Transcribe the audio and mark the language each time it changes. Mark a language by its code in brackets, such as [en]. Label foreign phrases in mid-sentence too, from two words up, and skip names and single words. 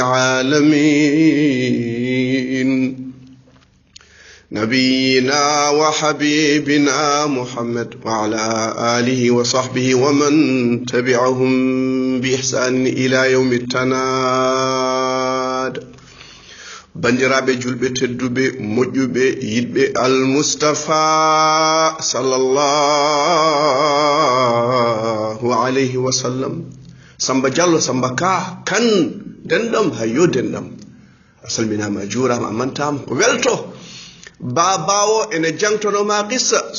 [ar] للعالمين نبينا وحبيبنا محمد وعلى آله وصحبه ومن تبعهم بإحسان إلى يوم التناد [ff] bandiraɓe julɓe tedduɓe moƴƴuɓe yiɗɓe almustafa [ar] صلى الله عليه وسلم [ff] samba diallo samba ka kan denɗam hayyo denɗam a salminama a juurama a mantama ko welto babawo ene jangtonoma qissa